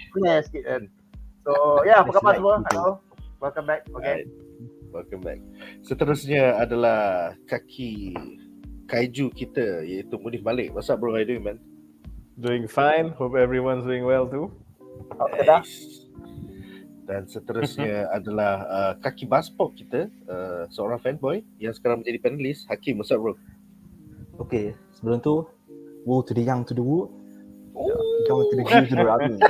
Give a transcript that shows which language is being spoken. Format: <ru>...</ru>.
<en>Flare</en> <ms>sikit kan.</ms> <en>So yeah,</en> <ms>apa khabar semua?</ms> <en>Hello. Welcome back. Okay. Welcome back.</en> <ms>Seterusnya adalah kaki kaiju kita iaitu Munif Malek.</ms> <en>What's up bro, how you doing man? Doing fine. Hope everyone's doing well too. Nice.</en> <ms>Dan seterusnya adalah kaki BuzzPop kita, seorang fanboy yang sekarang menjadi panelis, Haqiem.</ms> <en>What's up bro? Okay, sebelum tu, woo to the young to the woo, young to the Jew to the rugby.</en>